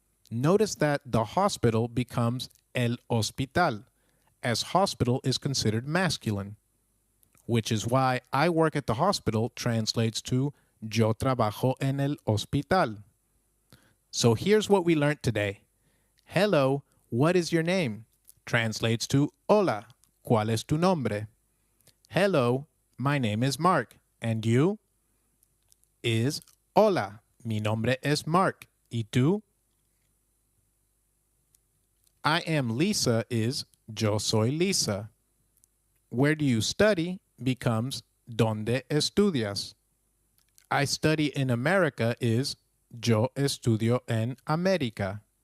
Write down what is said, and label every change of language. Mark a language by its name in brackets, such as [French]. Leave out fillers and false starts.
[English] Notice that the hospital becomes el hospital, as hospital is considered masculine, which is why I work at the hospital translates to yo trabajo en el hospital. So here's what we learned today. Hello, what is your name? [Spanish] Translates to Hola, ¿cuál es tu nombre? [English] Hello, my name is Mark, and you? [Spanish] Is Hola, mi nombre es Mark, ¿y tú? [English] I am Lisa is yo soy Lisa. Where do you study becomes ¿Dónde estudias? I study in America is yo estudio en América.